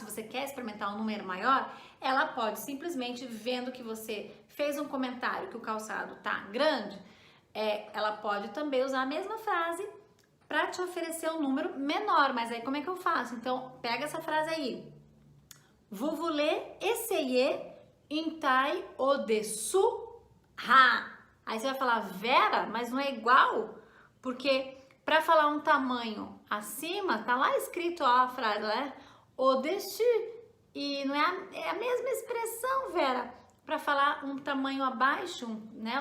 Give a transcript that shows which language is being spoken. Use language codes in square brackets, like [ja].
[pt] Se você quer experimentar um número maior, ela pode simplesmente, vendo que você fez um comentário que o calçado tá grande, ela pode também usar a mesma frase para te oferecer um número menor. Mas aí como é que eu faço? Então, pega essa frase aí. [fr] Vous voulez essayer une taille au-dessous? [pt] Aí você vai falar, Vera, mas não é igual? Porque para falar um tamanho acima, tá lá escrito ó, a frase, né? Au-dessus. E não é a mesma expressão, Vera, para falar um tamanho abaixo, né?